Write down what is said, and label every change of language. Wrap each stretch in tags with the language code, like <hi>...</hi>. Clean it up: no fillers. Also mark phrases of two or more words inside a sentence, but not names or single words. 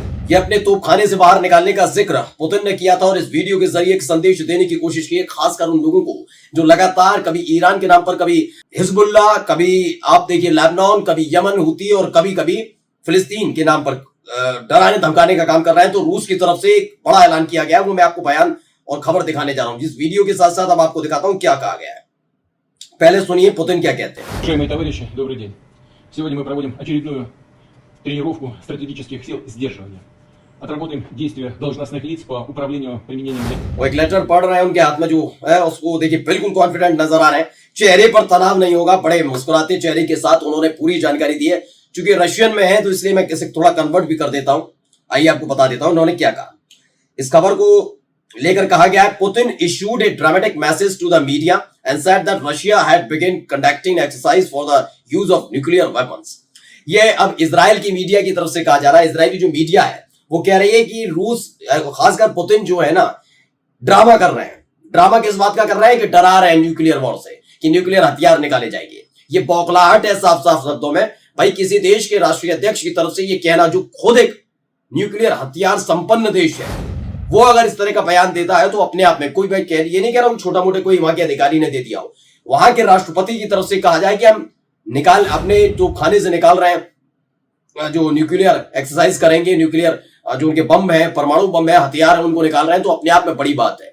<hi>ये अपने तोपखाने से बाहर निकालने का जिक्र पुतिन ने किया था और इस वीडियो के जरिए एक संदेश देने की कोशिश की है, खासकर उन लोगों को जो लगातार कभी ईरान के नाम पर, कभी हिजबुल्लाह, कभी आप देखिए लेबनान, कभी यमन हूती और कभी कभी फिलिस्तीन के नाम पर डराने धमकाने का काम कर रहे हैं। तो रूस की तरफ से एक बड़ा ऐलान किया गया है, वो मैं आपको बयान और खबर दिखाने जा रहा हूं, जिस वीडियो के साथ साथ अब आपको दिखाता हूं क्या कहा गया है। पहले सुनिए पुतिन क्या कहते हैं।</hi> <ru>Уважаемые товарищи, добрый день. Сегодня мы проводим очередную тренировку стратегических сил сдерживания. Отработаем действия должностных лиц по управлению применением.</ru> <hi>वो एक लेटर पढ़ रहे हैं, उनके हाथ में जो है उसको देखिए बिल्कुल कॉन्फिडेंट नजर आ रहे हैं, चेहरे पर तनाव नहीं होगा, बड़े मुस्कुराते चेहरे के साथ उन्होंने पूरी जानकारी दी है। चूंकि रशियन में है तो इसलिए मैं इसे थोड़ा कन्वर्ट भी कर देता हूं। आइए आपको बता देता हूं उन्होंने क्या कहा। इस खबर को लेकर कहा गया है, पुतिन</hi> <en>issued a dramatic message to the media and said that Russia had begun conducting exercise for the use of nuclear weapons.</en> <hi>ये अब इजराइल की मीडिया की तरफ से कहा जा रहा है। इजराइल की जो मीडिया है वो कह रही है कि रूस, खासकर पुतिन जो है ना, ड्रामा कर रहे हैं। ड्रामा किस बात का कर रहे हैं कि डरा रहे हैं</hi> <en>nuclear war</en> <hi>से, कि न्यूक्लियर हथियार निकाले जाएंगे। ये बौखलाहट है साफ साफ शब्दों में। भाई किसी देश के राष्ट्रीय अध्यक्ष की तरफ से ये कहना, जो खुद एक न्यूक्लियर हथियार संपन्न देश है, वो अगर इस तरह का बयान देता है तो अपने आप में कोई भाई ये नहीं कह रहा हूं छोटा मोटे कोई वहां के अधिकारी ने दे दिया हो, वहां के राष्ट्रपति की तरफ से कहा जाए कि हम निकाल अपने जो खाने से निकाल रहे हैं, जो</hi> <en>nuclear exercise</en> <hi>करेंगे, न्यूक्लियर जो उनके बम है, परमाणु बम है, हथियार है, उनको निकाल रहे हैं, तो अपने आप में बड़ी बात है।</hi>